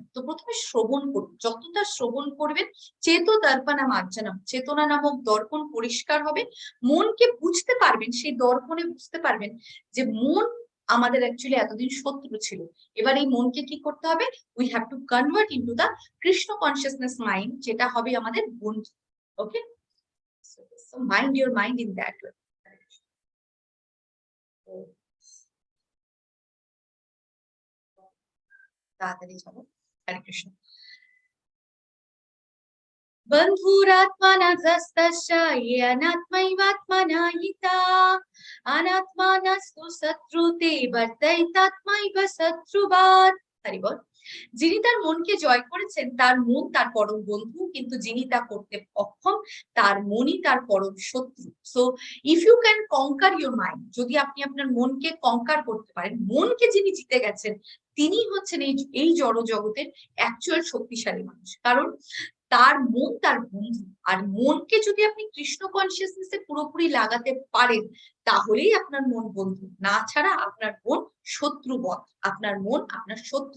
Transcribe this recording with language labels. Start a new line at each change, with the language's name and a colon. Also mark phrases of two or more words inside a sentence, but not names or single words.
Bangla: তো প্রথমে শ্রবণ করুন, যতটা শ্রবণ করবেন
Sanskrit: चेतो दर्पणम् आर्जनम्,
Bangla: চেতনা নামক দর্পণ পরিষ্কার হবে, মনকে বুঝতে পারবেন, সেই দর্পণে বুঝতে পারবেন যে মন আমাদের অ্যাকচুয়ালি এতদিন শত্রু ছিল। এবার এই মনকে কি করতে হবে?
English: we have to convert into the Krishna consciousness mind,
Bangla: যেটা হবে আমাদের বন্ধু।
English: okay, so mind your mind in that way.
Bangla: তাড়াতাড়ি যাবো। হরে কৃষ্ণ।
Sanskrit: বন্ধুরাত্মনস্তস্য ये अनात्मैवात्मना हिता अनात्मानस्तु शत्रुते वर्तैतात्मैव शत्रुवात्।
Bangla: হরি বল। যিনি তার মনকে জয় করেছেন তার মন তার পরম বন্ধু, কিন্তু যিনি তা করতে অক্ষম তার মনই তার পরম শত্রু।
English: so if you can conquer your mind,
Bangla: যদি আপনি আপনার মনকে কঙ্কার করতে পারেন, মনকে যিনি জিতে গেছেন তিনি হচ্ছেন এই জড় জগতের অ্যাকচুয়াল শক্তিশালী মানুষ। কারণ তার মন তার বন্ধু, আর মনকে যদি আপনি
English: Krishna consciousness
Bangla: পুরোপুরি লাগাতে পারেন তাহলেই আপনার মন বন্ধু, না ছাড়া আপনার মন শত্রুবৎ, আপনার মন আপনার শত্রু।